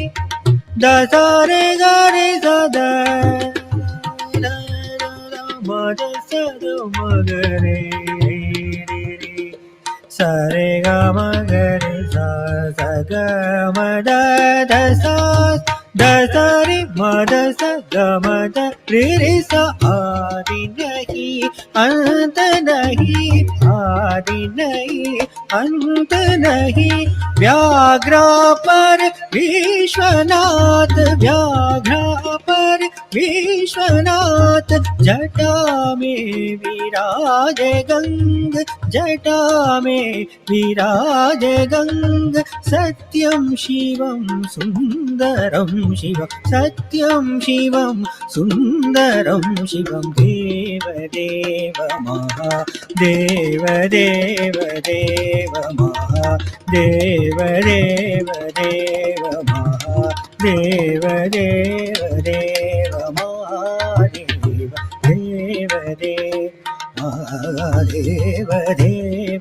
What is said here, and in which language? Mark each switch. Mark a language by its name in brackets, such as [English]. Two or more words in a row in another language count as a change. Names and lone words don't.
[Hindi] दसा रे गा रे सा द मद सा द मग रे सा रे गा मग रे सा सा ग म द द सा द सा रे म द सा ग म द रे रे सा। आदि नहीं अंत नहीं, आदि नहीं अंत नहीं। व्याघ्रा पर विश्वनाथ, व्याघ्रा पर विश्वनाथ, जटा में विराजे गंग, जटा में विराजे गंग। [Sanskrit] सत्यं शिवं सुंदरं शिवं, सत्यं शिवं सुंदरं शिवं। देव देव महादेव देव देव महादेव देव देव महादेव देव देव महादेव देव देव महादेव देव